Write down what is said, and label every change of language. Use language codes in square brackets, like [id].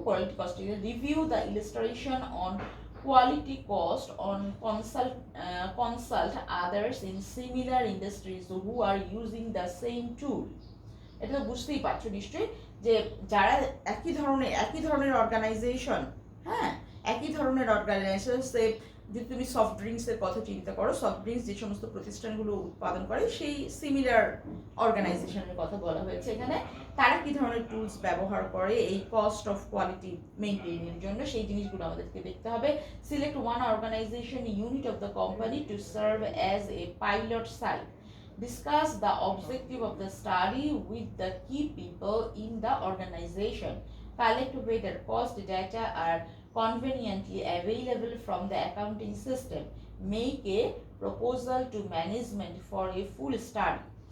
[en] Quality costing review the illustration on quality cost on consult others in similar industries who are using the same tool. [bn] এটা তো বুঝতেই পারছো নিশ্চয়ই যে যারা একই ধরনের অর্গানাইজেশন, হ্যাঁ একই ধরনের অর্গানাইজেশন, যদি তুমি সফট ড্রিঙ্কসের কথা চিন্তা করো, সফট ড্রিঙ্কস যে সমস্ত প্রতিষ্ঠানগুলো উৎপাদন করে সেই সিমিলার অর্গানাইজেশনের কথা বলা হয়েছে এখানে। তারা কি ধরনের টুলস ব্যবহার করে এই কস্ট অফ কোয়ালিটি মেনটেনের জন্য, সেই জিনিসগুলো আমাদেরকে দেখতে হবে। [en] Select one organization unit of the company to serve as a pilot site. Discuss the objective of the study with the key people in the organization. Collect whether cost data are conveniently available from the accounting system. Make a proposal to management for a full study.